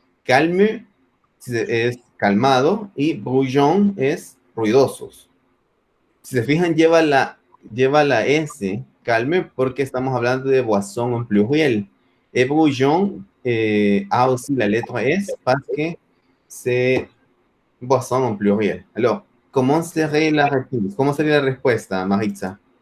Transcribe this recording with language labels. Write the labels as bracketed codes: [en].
[es] Calme es calmado y brouillon es ruidosos. Si se fijan, lleva la S, calme, porque estamos hablando de [fr] voisin en pluriel. Et brouillon a aussi la lettre S parce que c'est voisin en pluriel. [es] Alors, ¿cómo sería [fr] la réponse? [es] ¿Cómo sería la respuesta, Maritza?